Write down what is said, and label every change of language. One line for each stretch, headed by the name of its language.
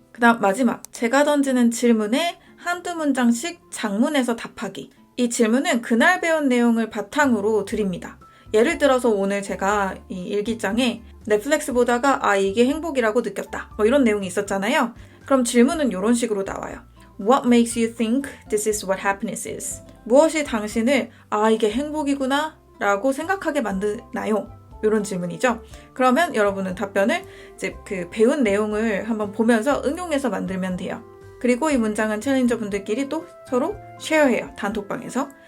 Korean: 그 다음 마지막, 제가 던지는 질문에 한두 문장씩 장문해서 답하기. 이 질문은 그날 배운 내용을 바탕으로 드립니다. 예를 들어서 오늘 제가 이 일기장에 넷플릭스 보다가 이게 행복이라고 느꼈다. 이런 내용이 있었잖아요. 그럼 질문은 이런 식으로 나와요.
English: What makes you think this is what happiness is?
Korean: 무엇이 당신을 이게 행복이구나 라고 생각하게 만드나요? 이런 질문이죠. 그러면 여러분은 답변을 이제 그 배운 내용을 한번 보면서 응용해서 만들면 돼요. 그리고 이 문장은 챌린저 분들끼리 또 서로 쉐어해요. 단톡방에서.